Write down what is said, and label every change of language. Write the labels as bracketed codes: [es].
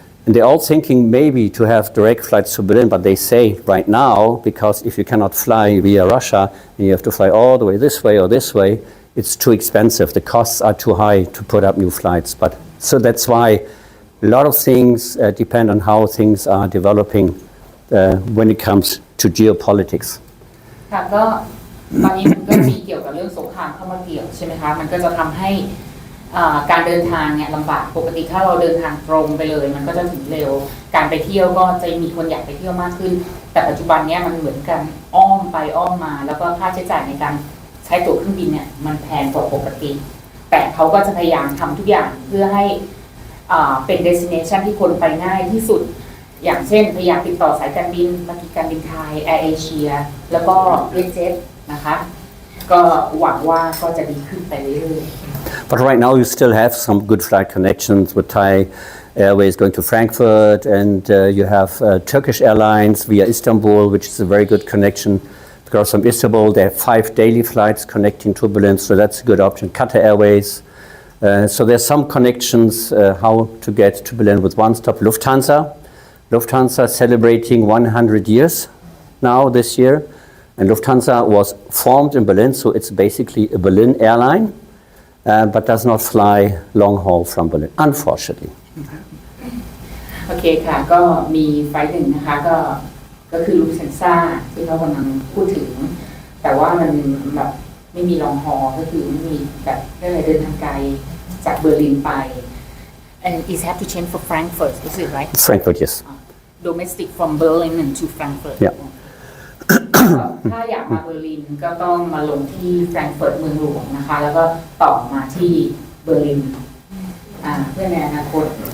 [en] And they're all thinking maybe to have direct flights to Berlin, but they say right now, because if you cannot fly via Russia, and you have to fly all the way this way or this way, it's too expensive. The costs are too high to put up new flights. But so that's why a lot of things depend on how things are developing when it comes to geopolitics. [th] ค่ะก็ตอนนี้มันก็มีเกี่ยวกับเรื่องสงครามเข้ามาเกี่ยวใช่ไหมคะมันก็จะทำให้ การเดินทางเนี่ยลำบากปกติถ้าเราเดินทางตรงไปเลยมันก็จะถึงเร็วการไปเที่ยวก็จะมีคนอยากไปเที่ยวมากขึ้นแต่ปัจจุบันเนี้ยมันเหมือนกันอ้อมไปอ้อมมาแล้วก็ค่าใช้จ่ายในการใช้ตั๋วเครื่องบินเนี่ยมันแพงกว่าปกติแต่เขาก็จะพยายามทำทุกอย่างเพื่อให้เป็น destination ที่คนไปง่ายที่สุดอย่างเช่นพยายามติดต่อสายการบินเมื่อกี้การบินไทยแอร์เอเชียแล้วก็เวสเจ็ตนะคะก็หวังว่าก็จะดีขึ้นไปเรื่อยๆ [en] But right now you still have some good flight connections with Thai Airways going to Frankfurt, and you have Turkish Airlines via Istanbul, which is a very good connection. Because from Istanbul they have 5 daily flights connecting to Berlin, so that's a good option. Qatar Airways. So there's some connections how to get to Berlin with one stop. Lufthansa celebrating 100 years now this year. And Lufthansa was formed in Berlin, so it's basically a Berlin airline, but does not fly long haul from Berlin, unfortunately. [th] โอเคค่ะก็มีไฟล์หนึ่งนะคะก็คือลูฟซันซ่าที่เขากำลังพูดถึงแต่ว่ามันแบบไม่มีลองฮอก็คือไม่มีแบบได้เดินทางไกลจากเบอร์ลินไป [en] and it have to change for Frankfurt is it right Frankfurt, yes. Domestic from Berlin and to Frankfurt Yeah. [th] ถ้าอยากมาเบอร์ลินก็ต้องมาลงที่แฟรงก์เฟิร์ตเมืองหลวงนะคะแล้วก็ต่อมาที่เบอร์ลินเพื่อในอนาคต